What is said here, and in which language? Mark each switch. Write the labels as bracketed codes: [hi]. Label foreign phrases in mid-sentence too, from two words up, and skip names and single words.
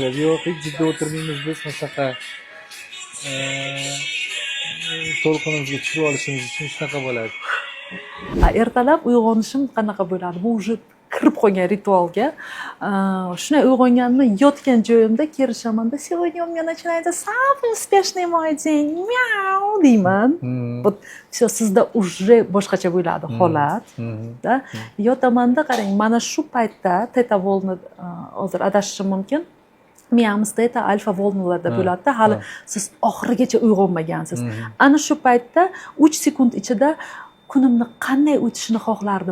[uz] Yo'q, hech jiddiy o'tirmaymiz biz, masaqa. To'lqinimizga tushib olishimiz uchun shunaqa bo'ladi. Ertalab uyg'onishim qanaqa bo'ladi? Bu уже kirib qolgan ritualga. Shunday uyg'onganimda yotgan joyimda kerishamanda, [ru] "Сегодня у меня начинается самый успешный мой день. [uz] Мяу" deyman. [ru] Вот всё [uz] sizda уже boshqacha bo'ladi holat. Da yotamanda qarang, mana shu paytda teta volna hozir adashishim mumkin. Miyamiz teta alfa volnalarda bo'ladi-da, hali siz oxirigacha uyg'onmagansiz. Ana shu paytda 3 sekund ichida kunimni qanday o'tishini xohlardim.